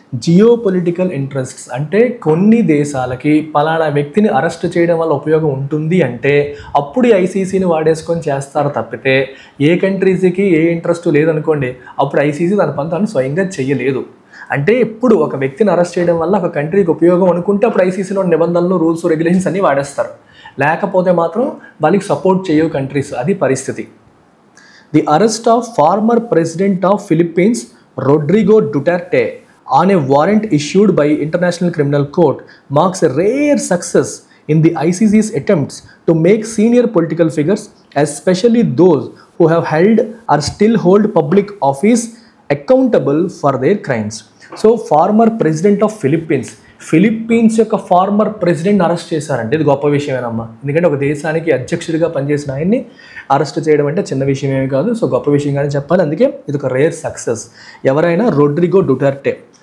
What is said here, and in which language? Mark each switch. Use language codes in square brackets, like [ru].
[te] Geo political interests. అంటే కొన్ని దేశాలకి పలానా వ్యక్తిని అరెస్ట్ చేయడం వల్ల ఉపయోగం ఉంటుంది అంటే అప్పుడు ఐసీసీని వాడేసుకొని చేస్తారు తప్పితే ఏ కంట్రీస్కి ఏ ఇంట్రెస్ట్ లేదనుకోండి అప్పుడు ఐసీసీ తన పని తాను స్వయంగా చెయ్యలేదు. అంటే ఇప్పుడు ఒక వ్యక్తిని అరెస్ట్ చేయడం వల్ల ఒక కంట్రీకి ఉపయోగం అనుకుంటే అప్పుడు ఐసీసీలో నిబంధనలు, రూల్స్, రెగ్యులేషన్స్ అన్నీ వాడేస్తారు. లేకపోతే మాత్రం వాళ్ళకి సపోర్ట్ చేయవు కంట్రీస్. అది పరిస్థితి. [en] The arrest of former president of Philippines, Rodrigo Duterte, on a warrant issued by International Criminal Court marks a rare success in the ICC's attempts to make senior political figures, especially those who have held or still hold public office, accountable for their crimes. So, former president of [te] Philippines యొక్క former president arrest చేశారంటే ఇది గొప్ప విషయమేనమ్మా. ఎందుకంటే ఒక దేశానికి అధ్యక్షుడిగా పనిచేసిన ఆయన్ని అరెస్ట్ చేయడం అంటే చిన్న విషయం ఏమీ కాదు. సో గొప్ప విషయంగానే చెప్పాలి. అందుకే ఇది ఒక రేర్ సక్సెస్. ఎవరైనా రోడ్రిగో డుటర్టే.